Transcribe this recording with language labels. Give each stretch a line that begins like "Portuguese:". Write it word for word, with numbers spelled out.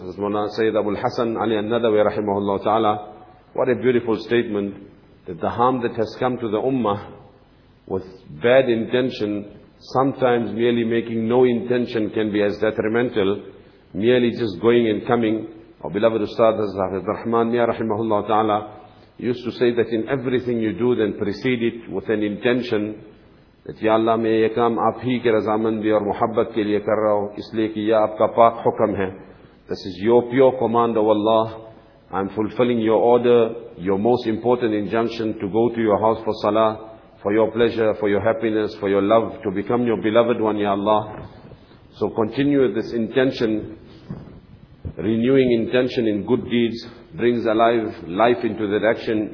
English: As Mawlana Sayyid Abul Hasan Ali An-Nadawi rahimahullah ta'ala, what a beautiful statement, that the harm that has come to the ummah with bad intention, sometimes merely making no intention, can be as detrimental, merely just going and coming. Our beloved Ustad Hazrat Rahman Mia rahimahullah ta'ala, used to say that in everything you do, then precede it with an intention that Ya Allah,
Urdu: میں یہ کام آپ ہی کے رضامندی اور محبت کے لیے کر رہا ہوں, اس لیے کہ یہ آپ کا پاک حکم ہے.
English: This is your pure command, O Allah. I am fulfilling your order, your most important injunction to go to your house for salah, for your pleasure, for your happiness, for your love, to become your beloved one, Ya Allah. So continue this intention. Renewing intention in good deeds brings alive life into that action.